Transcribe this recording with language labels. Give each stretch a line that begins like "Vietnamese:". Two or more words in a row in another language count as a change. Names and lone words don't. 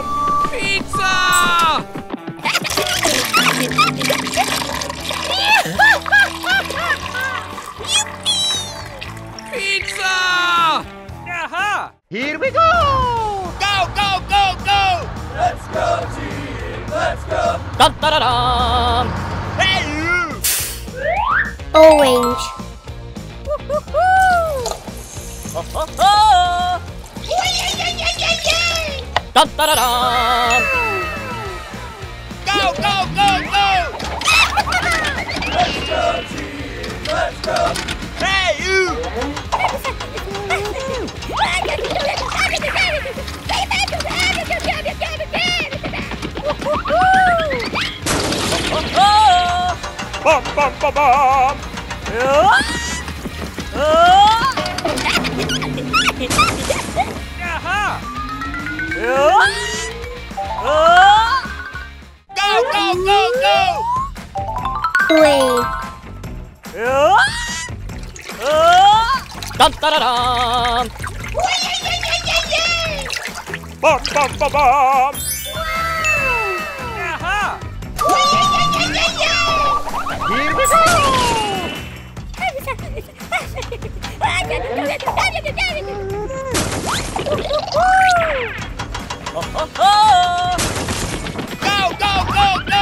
English: Pizza! Pizza! Aha! Here we go! Go! Go! Go! Go! Let's go, team! Let's go! Dun, da, da, da. Hey you! Orange. Dun, da, da, da. Go! Go! Go! Go! Let's go, team! Let's go! Hey you! Bum, bum, bum, bum. Aha! Go! Go! Go! Go! Wait. Dun, da, da, da. Bum, bum, bum, bum. Aha! Here we go! Go! Go! Go! Go!